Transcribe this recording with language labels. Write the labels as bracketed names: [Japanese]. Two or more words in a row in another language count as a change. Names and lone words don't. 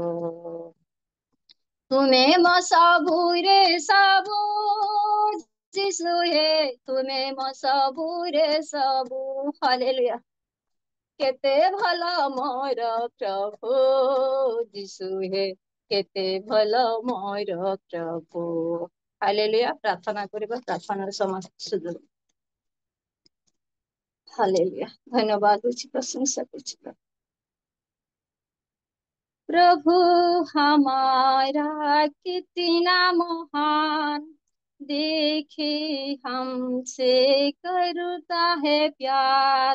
[Odia] ତୁମେ ମୋ ସବୁରେ ସବୁ ଯିଶୁ ହେ, ତୁମେ ମୋ ସବୁରେ ସବୁ। ହାଲେଲୁୟା। କେତେ ଭଲ ମୋର ପ୍ରଭୁ ଯିଶୁ ହେ, କେତେ ଭଲ ମୋର ପ୍ରଭୁ। ହାଲେଲୁୟା। ପ୍ରାର୍ଥନା କରିବା, ପ୍ରାର୍ଥନାର ସମସ୍ତ ସୁଯୋଗ। हालेलुया। ଧନ୍ୟବାଦ ଦଉଛି, ପ୍ରଶଂସା କରଛି। [Hindi] प्रभु हमारा कितना महान, देखे हमसे करता है प्यार।